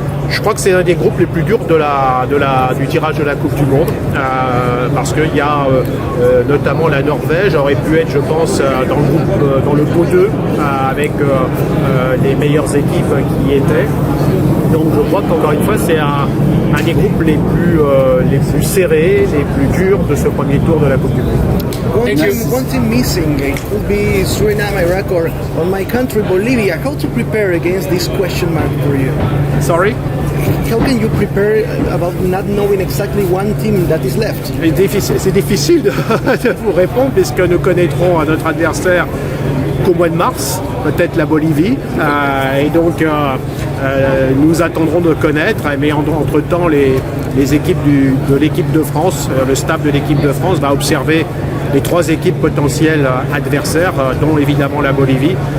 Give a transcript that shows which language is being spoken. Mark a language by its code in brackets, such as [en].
[fr] Je crois que c'est un des groupes les plus durs du tirage de la Coupe du Monde parce qu'il y a notamment la Norvège aurait pu être, je pense, dans le pot 2 avec les meilleures équipes qui y étaient. Donc je crois qu'encore une fois c'est un des groupes les plus serrés, les plus durs de ce premier tour de la Coupe du Monde. [en] One team missing, it could be Suriname, Iraq, or on my country, Bolivia. How to prepare against this question mark for you? Sorry? How can you prepare about not knowing exactly one team that is left? [fr] C'est difficile de vous répondre puisque nous connaîtrons notre adversaire qu'au mois de mars, peut-être la Bolivie. Et donc nous attendrons de connaître, mais entre-temps les équipes de l'équipe de France, le staff de l'équipe de France va observer les 3 équipes potentielles adversaires, dont évidemment la Bolivie.